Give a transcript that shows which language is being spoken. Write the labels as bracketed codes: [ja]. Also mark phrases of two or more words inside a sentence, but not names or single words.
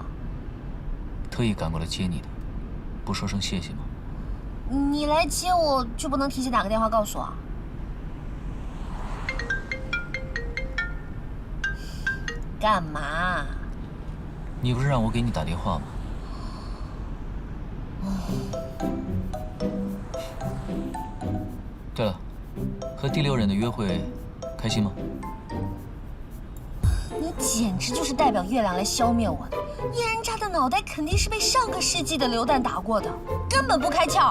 [zh] 特意趕過來接你的，不說聲謝謝嗎？你來接我就不能提前打個電話告訴我？幹嘛？你不是讓我給你打電話嗎？对了，和第6人的约会开心吗？你简直就是代表月亮来消灭我的！叶人渣的脑袋肯定是被上个世纪的榴弹打过的，根本不开窍。